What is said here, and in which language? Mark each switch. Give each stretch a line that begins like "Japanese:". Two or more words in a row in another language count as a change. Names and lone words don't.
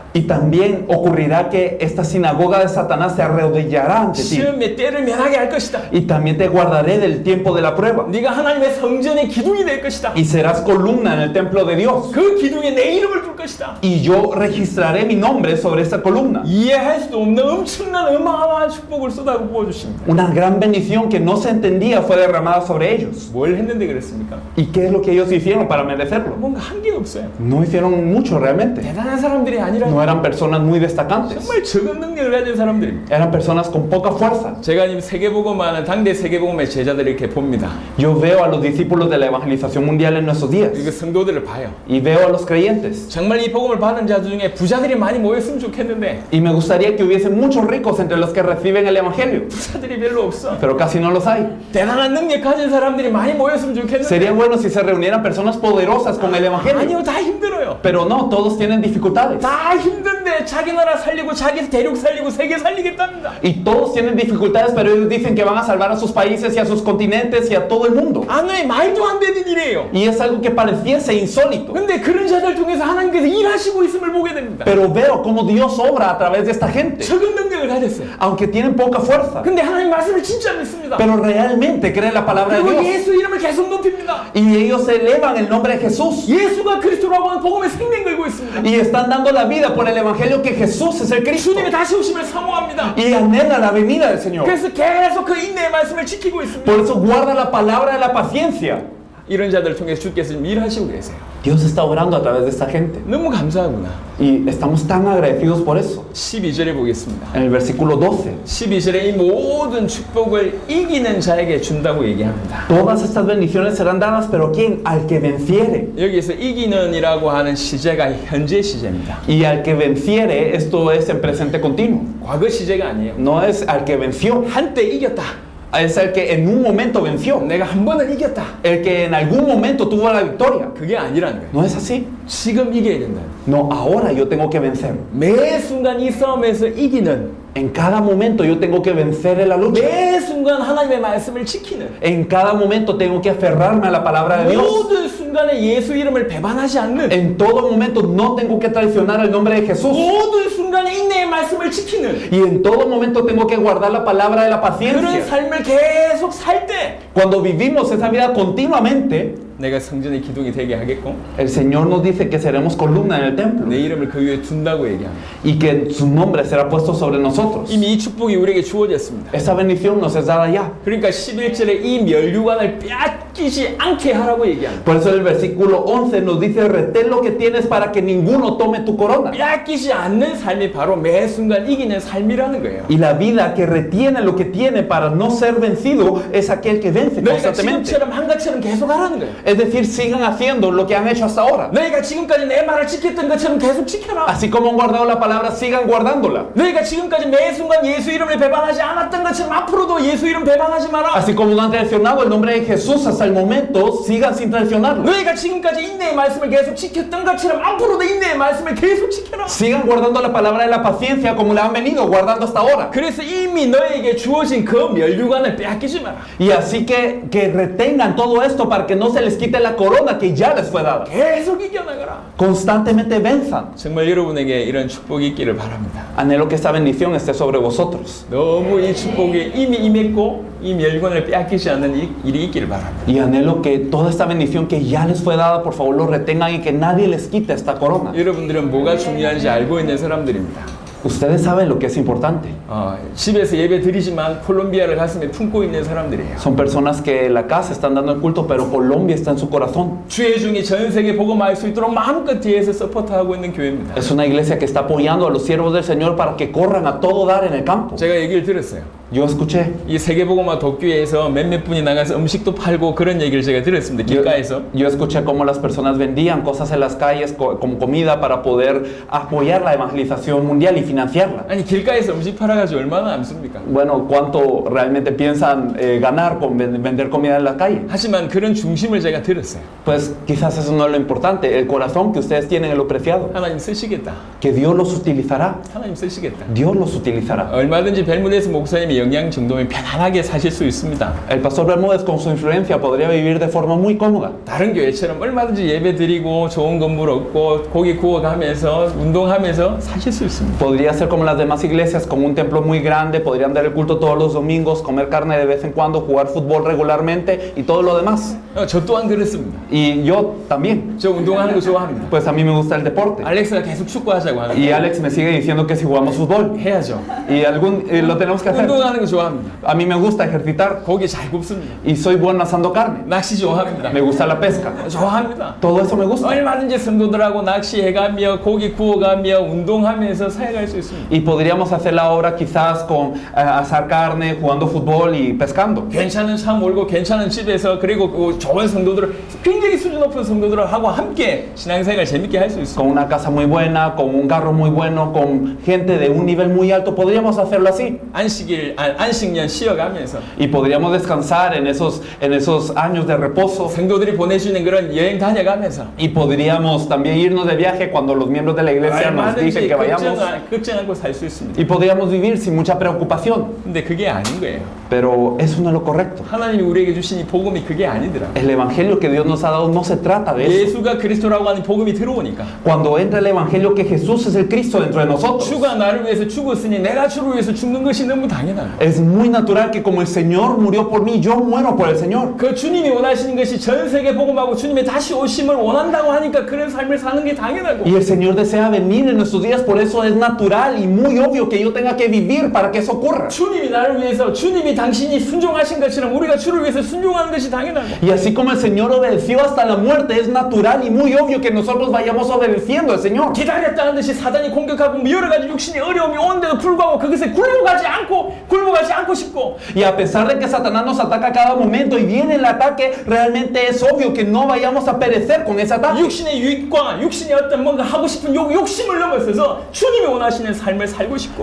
Spanish: Y también ocurrirá que esta sinagoga de Satanás se arrodillará ante ti.
Korean: 시험의 때를 면하게 할 것이다.
Spanish: Y también te guardaré del tiempo de la prueba.
Korean: 네가 하나님의 성전의 기둥이 될 것이다.
Spanish: Y serás columna en el templo de Dios.
Korean: 그 기둥에 내 이름을 둘 것이다.
Spanish: Y yo registraré mi nombre sobre esta columna.
Korean: 이해할 수도 없는 엄청난 어마어마한 축복을 쏟아 부어주십니다.
Spanish: Una gran bendición que no se entendía fue derramada sobre ellos.
Korean: 뭘 했는데 그랬습니까?
Spanish: ¿Y qué es lo que ellos hicieron para merecerlo?
Korean: 뭔가 한 게 없어요.
Spanish: No hicieron mucho realmente.
Korean: 대단한 사람들이 아니라
Spanish: No eran personas muy destacantes.
Korean: 정말 적은 능력을 가진 사람들입니다.
Spanish: Eran personas con poca fuerza.
Korean: 제가 지금 세계복음하는 당대 세계복음의 제자들을 이렇게 봅니다.
Spanish: Yo veo a los discípulos de la evangelización mundial en nuestros días.
Korean: 이거 성도들을 봐요.
Spanish: Y veo a los creyentes.
Korean: 정말 이 복음을 받은 자 중에 부자들이 많이 모였으면 좋겠는데
Spanish: Y me gustaría que hubiese muchos ricos entre los que reciben el evangelio.
Korean: 부자들이 별로 없어.
Spanish: Pero casi no los hay.
Korean: 대단한 능력 가진 사람들이 많이 모였으면 좋겠는데
Spanish: Sería bueno si se reunieran personas poderosas con el evangelio.
Korean: 아니요, 다 힘들어요.
Spanish: Pero no, todos tienen dificultades.
Korean: 다 힘든데 자기 나라 살리고 자기 대륙 살리고 세계 살리겠답니다.
Spanish: Y todos tienen dificultades, pero ellos dicen que van a salvar a sus países y a sus continentes y a todo el mundo.
Korean: 아니, 말도 안 되는 일이에요.
Spanish: Y es algo que pareciese insólito.
Korean: 근데 그런 자들 통해서 하나님께서 일하시고 있음을 보게 됩니다.
Spanish: Pero veo cómo Dios obra a través de esta gente.
Korean: 적은 능력을 가졌어요.
Spanish: Aunque tienen poca fuerza.
Korean: 근데 하나님 말씀을 진짜 믿습니다.
Spanish: Pero realmente creen la palabra de
Korean: 그리고
Spanish: Dios.
Korean: 예수 이름을 계속 높입니다.
Spanish: Y ellos elevan el nombre de Jesús.
Korean: 예수가 그리스도라고 하는 복음의 생명 걸고 있습니다.
Spanish: Y están dando la vida por el evangelio que Jesús es el Cristo.
Korean: 주님의 다시 오심을 사모합니다.
Spanish: Y anhela la venida del Señor.
Korean: 그래서 계속 그 인내의 말씀을 지키고 있습니다.
Spanish: Por eso guarda la palabra de la paciencia.
Korean: 이런 자들을 통해서 주께서 지금 일하시고 계세요.
Spanish: Dios está obrando a través de esta gente.
Korean: 너무 감사하구나.
Spanish: Y estamos tan agradecidos por eso.
Korean: 12절에 보겠습니다.
Spanish: En el versículo 12.
Korean: 12절에 이 모든 축복을 이기는 자에게 준다고 얘기합니다.
Spanish: Todas estas bendiciones serán dadas, pero ¿quién? Al que venciere.
Korean: 여기서 이기는이라고 하는 시제가 현재 시제입니다.
Spanish: Y al que venciere, esto es en presente continuo.
Korean: 과거 시제가 아니에요.
Spanish: No es al que venció,
Korean: 한때 이겼다.
Spanish: es el que en un momento venció.
Korean: 내가 한 번은 이겼다.
Spanish: El que en algún momento tuvo la victoria.
Korean: 그게 아니라는 거예요.
Spanish: No es así.
Korean: 지금 이겨야 된다.
Spanish: No, ahora yo tengo que vencer.
Korean: 매 순간 이 싸움에서 이기는,
Spanish: En cada momento yo tengo que vencer en la lucha.
Korean: 매 순간 하나님의 말씀을 지키는,
Spanish: En cada momento tengo que aferrarme a la palabra de Dios.
Korean: 모든 순간에 예수 이름을 배반하지 않는,
Spanish: En todo momento no tengo que traicionar el nombre de Jesús.
Korean: 모든 순간에 인내의 말씀을 지키는
Spanish: Y en todo momento tengo que guardar la palabra de la
Korean: 그런
Spanish: paciencia.
Korean: 삶을 계속 살 때
Spanish: Cuando vivimos esa vida continuamente,
Korean: 내가 성전의 기둥이 되게 하겠고
Spanish: el Señor nos dice que seremos columna en el templo
Korean: 내 이름을 그 위에 둔다고 얘기합니다.
Spanish: y que su nombre será puesto sobre nosotros.
Korean: 이미 이 축복이 우리에게 주어졌습니다.
Spanish: Esa bendición nos es dada ya.
Korean: 그러니까 11절에 이 멸류관을 빼앗기지 않게 하라고 얘기합니다.
Spanish: Por eso el versículo 11 nos dice: retén lo que tienes para que ninguno tome tu corona.
Korean: 빼앗기지 않는 삶이 바로 매 순간 이기는 삶이라는 거예요.
Spanish: Y la vida que retiene lo que tiene para no ser vencido es aquel que vence
Korean: 너희가
Spanish: constantemente.
Korean: 지금처럼 한가처럼 계속 하라는 거예요.
Spanish: Es decir, sigan haciendo lo que han hecho hasta ahora.
Korean: 너희가 지금까지 내 말을 지켰던 것처럼 계속 지켜라.
Spanish: Así como han guardado la palabra, sigan guardándola.
Korean: 너희가 지금까지 매 순간 예수 이름을 배반하지 않았던 것처럼 앞으로도 예수 이름 배반하지 마라.
Spanish: Así como no han traicionado el nombre de Jesús hasta el momento, sigan sin traicionarlo.
Korean: 너희가 지금까지 인내의 말씀을 계속 지켰던 것처럼 앞으로도 인내의 말씀을 계속 지켜라.
Spanish: Sigan guardando la palabra de la paciencia como la han venido guardando hasta ahora.
Korean: 그래서 이미 너에게 주어진 그 멸류관을 빼앗기지 마라.
Spanish: Y así que retengan todo esto para que no se les quite la corona que ya les fue dada.
Korean: 계속 이겨나가라.
Spanish: Constantemente venzan.
Korean: 정말 여러분에게 이런 축복이 있기를 바랍니다.
Spanish: Anhelo que esta bendición esté sobre vosotros.
Korean: 너무 이 축복이 이미 임했고 이 멸류관을 빼앗기지 않는 일이 있기를 바랍니다.
Spanish: Y anhelo que toda esta bendición que ya les fue dada, por favor, lo retengan y que nadie les quite esta corona.
Korean: 여러분들은 뭐가 중요한지 알고 있는 사람들입니다.
Spanish: Ustedes saben lo que es importante.
Korean: 집에서 예배 드리지만 콜롬비아를 가슴에 품고 있는 사람들이에요.
Spanish: Son personas que en la casa están dando el culto, pero Colombia está en su corazón.
Korean: 주의 중이 전 세계 복음할 수 있도록 마음껏 뒤에서 서포트하고 있는 교회입니다.
Spanish: Es una iglesia que está apoyando a los siervos del Señor para que corran a todo dar en el campo.
Korean: 제가 얘기를 들었어요.
Spanish: Yo escuché.
Korean: 이 세계복음화 독교회에서 몇몇 분이 나가서 음식도 팔고 그런 얘기를 제가 들었습니다. 길가에서.
Spanish: Yo escuché cómo las personas vendían cosas en las calles como comida para poder apoyar la evangelización mundial y financiarla.
Korean: 아니 길가에서 음식 팔아가지고 얼마나 남습니까?
Spanish: Bueno, ¿cuánto realmente piensan ganar con vender comida en la calle?
Korean: 하지만 그런 중심을 제가 들었어요.
Spanish: Pues quizás eso no es lo importante. El corazón que ustedes tienen es lo preciado.
Korean: 하나님 쓰시겠다.
Spanish: Que Dios los utilizará.
Korean: 하나님 쓰시겠다.
Spanish: Dios los utilizará.
Korean: 얼마든지 벨문에서 목사님이 하나님의 영향 정도면 편안하게 사실 수 있습니다.
Spanish: El pastor Bermúdez con su influencia podría vivir de forma muy cómoda.
Korean: 다른 교회처럼 얼마든지 예배 드리고 좋은 건물 얻고 고기 구워가면서 운동하면서 사실 수 있습니다.
Spanish: Podría ser como las demás iglesias, con un templo muy grande, podrían dar el culto todos los domingos, comer carne de vez en cuando, jugar fútbol regularmente y todo lo demás.
Korean: 저 또한 그렇습니다.
Spanish: Y yo también.
Korean: 저 운동하는 거 좋아합니다.
Spanish: Pues a mí me gusta el deporte.
Korean: 알렉스가 계속 축구하자고 하는데
Spanish: Y Alex me sigue diciendo que si jugamos fútbol.
Korean: 해야죠.
Spanish: Y lo tenemos que hacer.
Korean: 운동하는 거 좋아합니다.
Spanish: A mí me gusta ejercitar
Korean: 고기 잘 굽습니다.
Spanish: y soy bueno asando carne.
Korean: 낚시 좋아합니다.
Spanish: Me gusta la pesca.
Korean: 좋아합니다.
Spanish: Todo eso me gusta.
Korean: 얼마든지 성도들하고 낚시해가며 고기 구워가며 운동하면서 사역할 수 있습니다.
Spanish: Y podríamos hacer la obra quizás con asar carne, jugando fútbol y pescando.
Korean: 괜찮은 차 몰고 괜찮은 집에서 그리고 그 좋은 성도들 굉장히 수준 높은 성도들하고 함께 신앙생활 재밌게 할 수 있습니다.
Spanish: Con una casa muy buena, con un carro muy bueno, con gente de un nivel muy alto, podríamos hacerlo así.
Korean: 안식년 쉬어가면서
Spanish: Y podríamos descansar en esos años de reposo.
Korean: 성도들이 보내주는 그런 여행 다녀가면서
Spanish: Y podríamos también irnos de viaje cuando los miembros de la iglesia nos dicen
Korean: 얼마든지
Spanish: que vayamos.
Korean: 걱정 않고 살 수 있습니다.
Spanish: Y podríamos vivir sin mucha preocupación.
Korean: 근데 그게 아닌 거예요.
Spanish: Pero eso no es lo correcto.
Korean: 하나님이 우리에게 주신 이 복음이 그게 아니더라.
Spanish: El evangelio que Dios nos ha dado no se trata de eso.
Korean: 예수가 그리스도라고 하는 복음이 들어오니까
Spanish: Cuando entra el evangelio que Jesús es el Cristo dentro de nosotros,
Korean: 주가 나를 위해서 죽었으니 내가 주를 위해서 죽는 것이 너무 당연하다.
Spanish: es muy natural que como el Señor murió por mí, yo muero por el Señor.
Korean: 그 주님이 원하시는 것이 전 세계 복음하고 주님의 다시 오심을 원한다고 하니까 그런 삶을 사는 게 당연하고
Spanish: Y el Señor desea venir en nuestros días, por eso es natural y muy obvio que yo tenga que vivir para que eso ocurra.
Korean: 주님이 나를 위해서 주님이 당신이 순종하신 것처럼 우리가 주를 위해서 순종하는 것이 당연하고
Spanish: Y así como el Señor obedeció hasta la muerte, es natural y muy obvio que nosotros vayamos obedeciendo al Señor.
Korean: 기다렸다는 듯이 사단이 공격하고 여러 가지 육신의 어려움이 오는데도 불구하고 그것에 굴복하지 않고 싶고
Spanish: Y a pesar de que Satanás nos ataca a cada momento y viene el ataque, realmente es obvio que no vayamos a perecer con ese ataque.
Korean: 육신의 유익과 육신의 어떤 뭔가 하고 싶은 욕심을 넘어서서 주님이 원하시는 삶을 살고 싶고